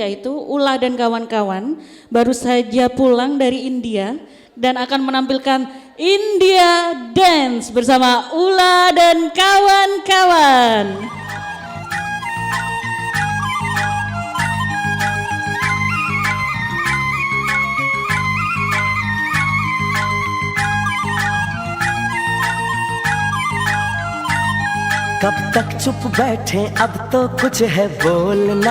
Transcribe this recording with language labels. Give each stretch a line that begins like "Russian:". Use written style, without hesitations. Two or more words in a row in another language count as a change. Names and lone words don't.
Indonesian: yaitu Ula dan kawan-kawan baru saja pulang dari India dan akan menampilkan India Dance bersama Ula dan kawan-kawan.
Hindi: कब तक चुप बैठे अब तो कुछ है बोलना